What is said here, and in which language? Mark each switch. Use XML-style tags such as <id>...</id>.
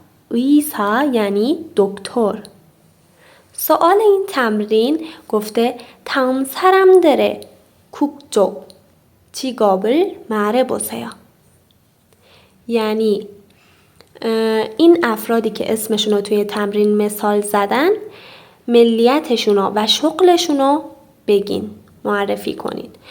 <fa>의사 یعنی دکتر. سوال این تمرین گفته</fa> <ko>다음 사람들의 국적 직업을 말해보세요.</ko> <fa>یعنی این افرادی که اسمشون رو توی تمرین مثال زدن ملیتشون و شغلشون رو بگین، معرفی کنین.</fa>